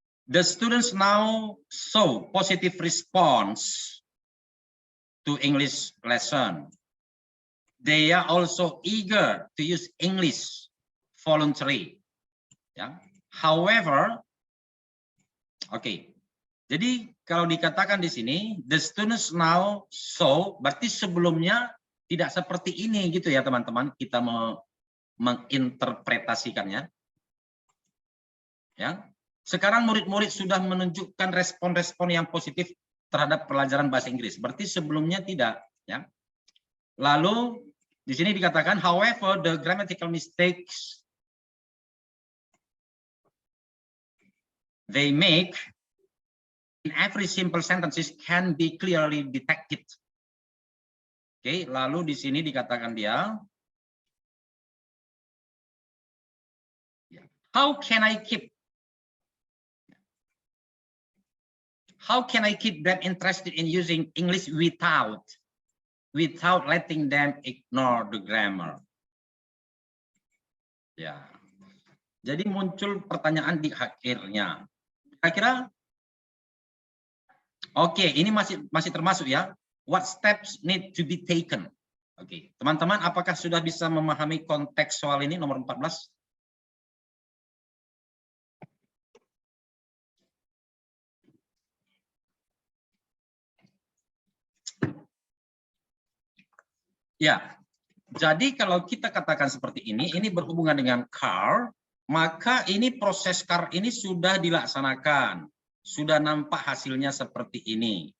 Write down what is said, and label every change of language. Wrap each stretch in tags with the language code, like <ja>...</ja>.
<en>The students now show positive response to English lesson. They are also eager to use English voluntary.</en> <id>Ya. However, oke. Jadi kalau dikatakan di sini</id> <en>the students now show,</en> <id>berarti sebelumnya tidak seperti ini gitu ya teman-teman, kita menginterpretasikannya. Ya. Sekarang murid-murid sudah menunjukkan respon-respon yang positif terhadap pelajaran bahasa Inggris. Berarti sebelumnya tidak, ya. Lalu di sini dikatakan</id> <en>however the grammatical mistakes they make in every simple sentences can be clearly detected.</en> <id>Oke, lalu di sini dikatakan dia,</id> <en>how can I keep them interested in using English without letting them ignore the grammar?</en> <id>Ya. Jadi muncul pertanyaan di akhirnya. Kira-kira oke, ini masih termasuk ya.</id> <en>What steps need to be taken?</en> <id>Oke, teman-teman apakah sudah bisa memahami konteks soal ini nomor 14? Ya, jadi kalau kita katakan seperti ini berhubungan dengan car, maka ini proses car ini sudah dilaksanakan, sudah nampak hasilnya seperti ini.</id>